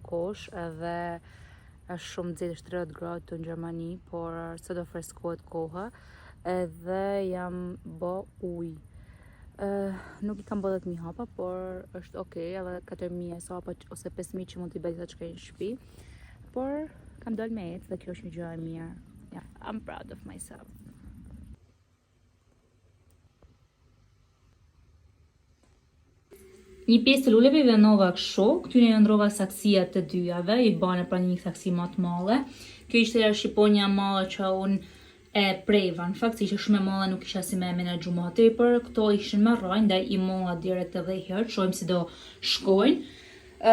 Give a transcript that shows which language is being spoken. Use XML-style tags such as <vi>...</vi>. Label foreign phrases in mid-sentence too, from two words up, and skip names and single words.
<sq>kosh edhe është shumë nxehtë, është 30 gradë këtu në Gjermani, por sot do freskohet koha edhe jam bë ujë. Nuk I kam bë 10.000 hapa, por është okay, edhe 4.000 hapa ose 5.000 që mund t'i bëj sa çka në shtëpi. Por kam dalë me ecë dhe kjo është një gjë e mirë.</sq> <en>Yeah, I'm proud of myself.</en> <sq>Një pjesë të luleve I vendova kështu, këtyre I ndrova saksia të dyjave, I bane pra një saksi më të madhe. Kjo ishte shqiponja e madhe që unë e preva, në fakt ishte shumë e madhe, nuk isha si me menaxhu më tepër, këto ishin me rrojnë, ndaj I molla direkt edhe herë, shohim si do shkojnë.</sq>